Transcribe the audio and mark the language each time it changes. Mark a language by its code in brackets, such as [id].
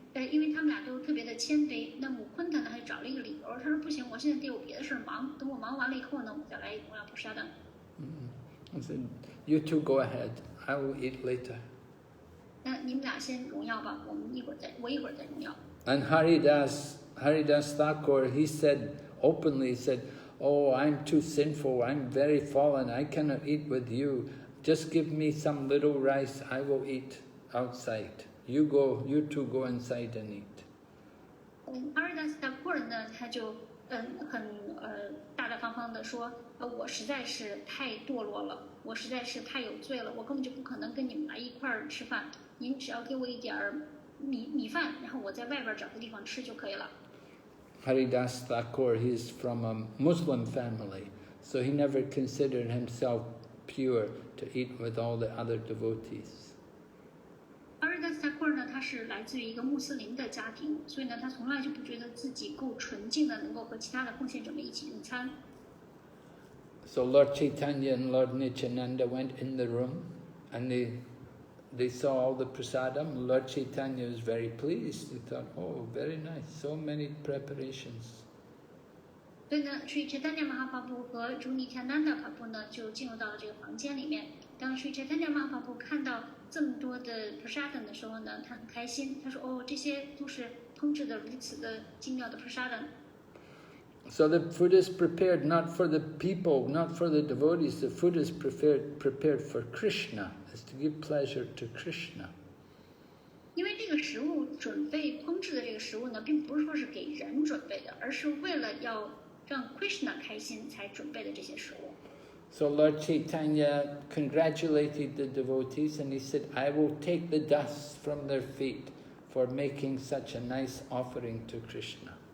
[zh] 因为他们俩都特别的谦卑，那姆昆特呢，他就找了一个理由，他说不行，我现在得有别的事忙，等我忙完了以后呢，我再来荣耀菩萨的。 [en] I said, "You two go ahead. I will eat later." [zh] 那你们俩先荣耀吧，我一会儿再荣耀。 [en] And Haridas Thakur, he said openly, "Oh, I'm too sinful. I'm very fallen. I cannot eat with you. Just give me some little rice. I will eat outside. You two go inside and eat." [zh] Haridas Thakur 呢，他就很大大方方的说，我实在是太堕落了，我实在是太有罪了，我根本就不可能跟你们来一块儿吃饭。您只要给我一点米饭，然后我在外边找个地方吃就可以了。 [en] Haridas Thakur, he's from a Muslim family, so he never considered himself pure to eat with all the other devotees. [zh] Haridas Thakur 呢，他是来自于一个穆斯林的家庭，所以呢，他从来就不觉得自己够纯净的，能够和其他的奉献者们一起用餐。 [en] So Lord Chaitanya and Lord Nityananda went in the room, and they saw all the prasadam. Lord Chaitanya was very pleased. He thought, "Oh, very nice, so many preparations." [zh] 所以呢，Sri Chaitanya Mahaprabhu 和 Sri Nityananda Prabhu 呢就进入到了这个房间里面。当 Sri Chaitanya Mahaprabhu 看到这么多的 prasadam 的时候呢，他很开心。他说：“哦，这些都是烹制的如此的精妙的 prasadam。” [en] So the food is prepared not for the people, not for the devotees. The food is prepared for Krishna. It's to give pleasure to Krishna. [zh] 因为这个食物烹制的这个食物呢，并不是说是给人准备的，而是为了要让 Krishna 开心才准备的这些食物。 [en] So Lord Chaitanya congratulated the devotees and he said, "I will take the dust from their feet for making such a nice offering to Krishna."